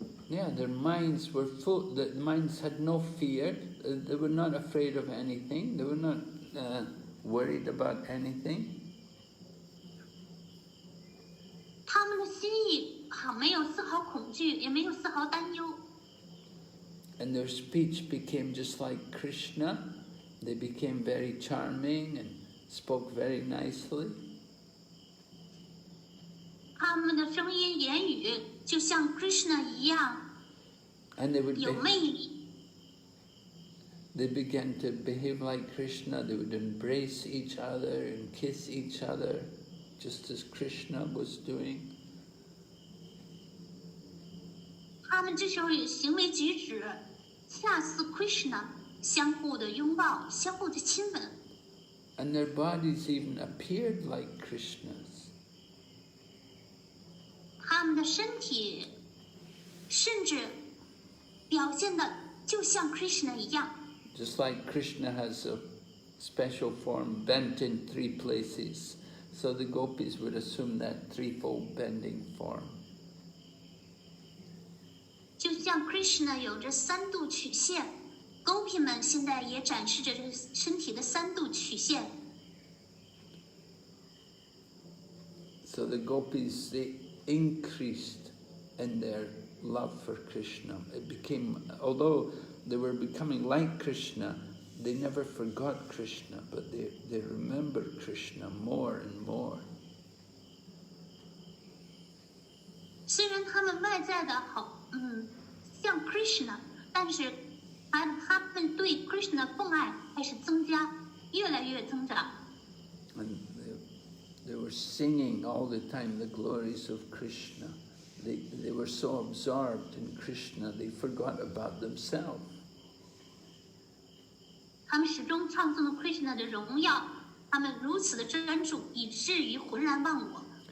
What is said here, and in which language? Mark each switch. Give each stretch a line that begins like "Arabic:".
English: Yeah, their minds were full. The minds had no fear. They were not afraid of anything. They were not worried about anything.
Chinese: 他们的心意没有丝毫恐惧，也没有丝毫担忧。
English: And their speech became just like Krishna. They became very charming and spoke very nicely.
Chinese: 他们的声音言语就像 Krishna 一样，
English: And they would
Chinese: 有魅力。
English: They began to behave like Krishna. They would embrace each other and kiss each other, just as Krishna was doing.
Chinese: 他们这时候有行为举止，恰似 Krishna， 相互的拥抱，相互的亲吻。
English: And their bodies even appeared like Krishna's.
Chinese: 他们的身体甚至表现的就像 Krishna 一样。
English: Just like Krishna has a special form bent in 3 places, so the gopis would assume that threefold bending form.
Chinese: 就像 Krishna 有着3度曲线，狗皮们现在也展示着这身体的3度曲线。
English: So the gopis, they increased in their love for Krishna. It became, although they were becoming like Krishna, they never forgot Krishna, but they remembered Krishna more and more.
Chinese: 虽然他们外在的像 Krishna， 但是他们对 Krishna 的奉爱还是增加，越来越增长。
English: And they were singing all the time the glories of Krishna. They were so absorbed in Krishna, they forgot about themselves.
Chinese: 他们始终唱颂了 Krishna 的荣耀，他们如此的专注，以至于浑然忘我。